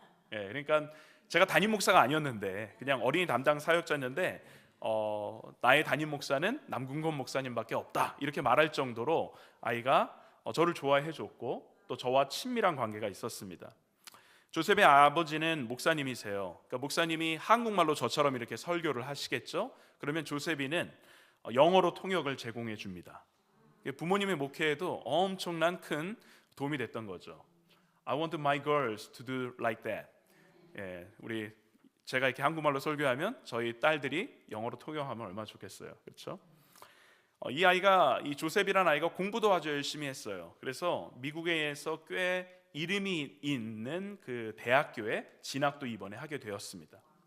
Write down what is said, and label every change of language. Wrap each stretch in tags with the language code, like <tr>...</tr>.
<ko>그러니까 제가 담임 목사가 아니었는데 그냥 어린이 담당 사역자였는데 나의 담임 목사는 남궁건 목사님밖에 없다, 이렇게 말할 정도로 아이가 저를 좋아해 줬고 또 저와 친밀한 관계가 있었습니다. 조셉의 아버지는 목사님이세요. 그러니까 목사님이 한국말로 저처럼 이렇게 설교를 하시겠죠. 그러면 조셉이는 영어로 통역을 제공해 줍니다. 부모님의 목회에도 엄청난 큰 도움이 됐던 거죠.</ko> <en>I want my girls to do like that.</en> <ko>제가 이렇게 한국말로 설교하면 저희 딸들이 영어로 통역하면 얼마나 좋겠어요. 그렇죠? 이 조셉이라는 아이가 공부도 아주 열심히 했어요. 그래서 미국에서 꽤 이름이 있는 그 대학교에 진학도 이번에 하게 되었습니다.</ko>